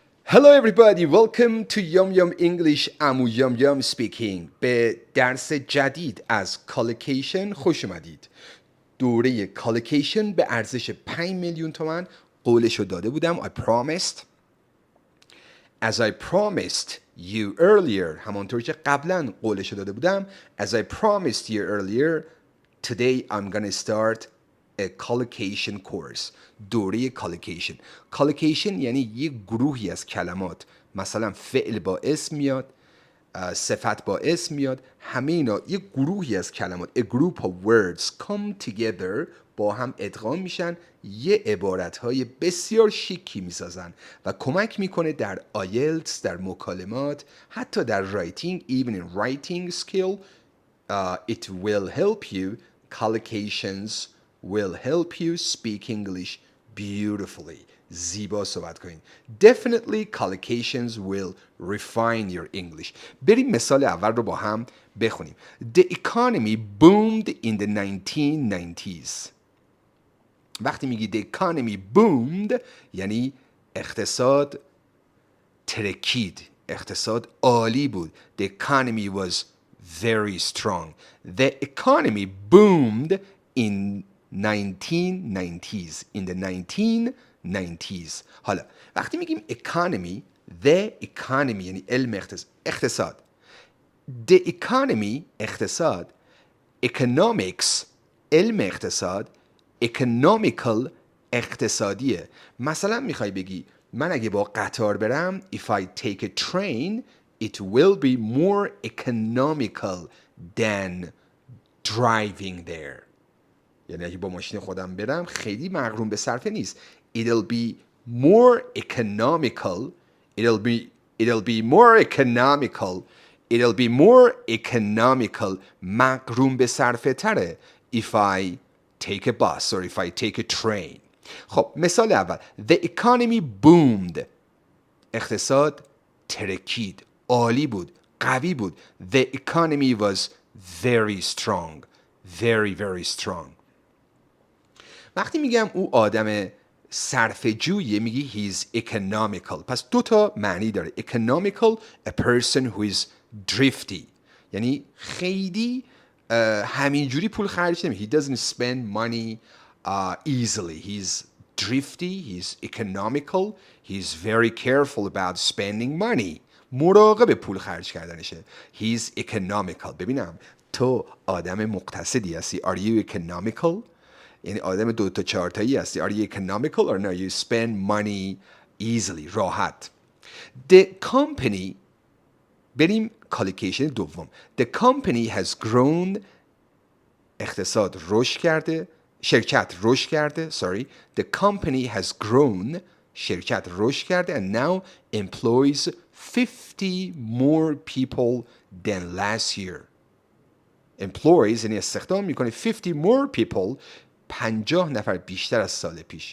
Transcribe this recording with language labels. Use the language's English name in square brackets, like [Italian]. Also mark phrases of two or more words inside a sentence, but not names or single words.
[English] Hello everybody, welcome to Yum Yum English. [Persian] امو یام یام speaking. به درس جدید از collocation خوش اومدید. دوره collocation به ارزش 5 میلیون تومان قولشو داده بودم. [English] I promised. As I promised you earlier, [Persian] همانطور که قبلا قولشو داده بودم. [English] As I promised you earlier, today I'm gonna start a collocation course. [Persian] دوره collocation. collocation یعنی یک گروهی از کلمات، مثلا فعل با اسم میاد، صفت با اسم میاد، همه اینا یک گروهی از کلمات، [English] a group of words come together، [Persian] با هم ادغام میشن، یه عبارتهای بسیار شیکی میسازن و کمک میکنه در آیلتس، در مکالمات، حتی در رایتینگ. [English] even in writing skill it will help you. collocations will help you speak English beautifully. [Persian] زیبا صحبت کنین. [English] Definitely collocations will refine your English. [Persian] بریم مثال اول رو با هم بخونیم. [English] The economy boomed in the 1990s. [Persian] وقتی میگی [English] the economy boomed [Persian] یعنی اقتصاد ترکید، اقتصاد عالی بود. [English] The economy was very strong. The economy boomed in 1990s. In the 1990s. [Persian] حالا وقتی میگیم [English] economy، the economy [Persian] یعنی علم اقتصاد. [English] The economy [Persian] اقتصاد، economics علم اقتصاد، economical اقتصادیه. مثلا میخوای بگی من اگه با قطار برم [English] if I take a train it will be more economical than driving there. [Persian] یعنی اگه با ماشین خودم برم خیلی مغروم به صرفه نیست. [English] It'll be more economical. It'll be more economical. It'll be more economical. [Persian] مغروم به صرفه تره. [English] If I take a bus or if I take a train. [Persian] خب مثال اول. [English] The economy boomed. [Persian] اقتصاد ترکید. عالی بود. قوی بود. [English] The economy was very strong. Very, very strong. [Persian] وقتی میگم او آدم صرفه‌جویه میگی [English] he's economical. [Persian] پس دو تا معنی داره. Economical, [English] a person who is thrifty. [Persian] یعنی خیلی همینجوری پول خرج نمیکنه. [English] He doesn't spend money easily. He's thrifty, he's economical, he's very careful about spending money. [Persian] مراقب پول خرج کردنشه. [English] He's economical. [Persian] ببینم تو آدم مقتصدی هستی. [English] Are you economical؟ [Persian] یعنی آدم 2 تا 4 تایی هستی. [English] Are you economical or no? You spend money easily. راحت. The company بریم collocation دوم. The company has grown. [Persian] اقتصاد رشد کرده. شرکت رشد کرده. [English] Sorry. The company has grown. [Persian] شرکت رشد کرده [English] and now employs 50 more people than last year. [Persian] Employs یعنی استخدام میکنه 50 [English] more people [Persian] 50 نفر بیشتر از سال پیش.